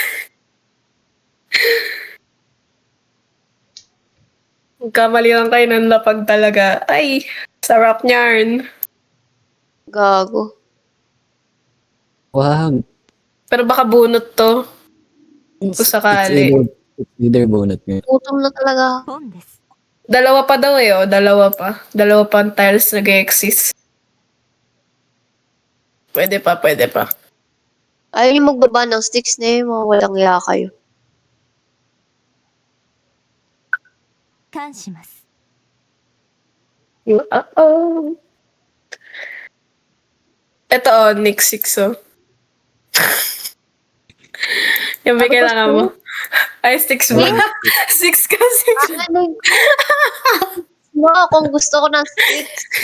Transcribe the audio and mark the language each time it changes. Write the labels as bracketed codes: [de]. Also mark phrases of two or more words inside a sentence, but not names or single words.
[tl] Magkamali lang kayo ng lapag talaga. Ay! Sarap niyan. Gago. Wag. Pero baka bunot to. Kung sakali. [en] It's either [tl] bunot nga. Gutom na talaga. [ja] ポンです。 [tl] Dalawa pa daw eh, oh. Dalawa pa. Dalawa pa ang tiles nag-exist. Pwede pa, pwede pa. Ayaw niyo magbaba ng sticks na yun, mga walang iya kayo. 感します。 Uh-oh. Ito oh, Nick 6 oh. Yung may Ano kailangan gusto mo. Ay, 6 ba? 6 kasi. Ano? No, kung gusto ko ng sticks.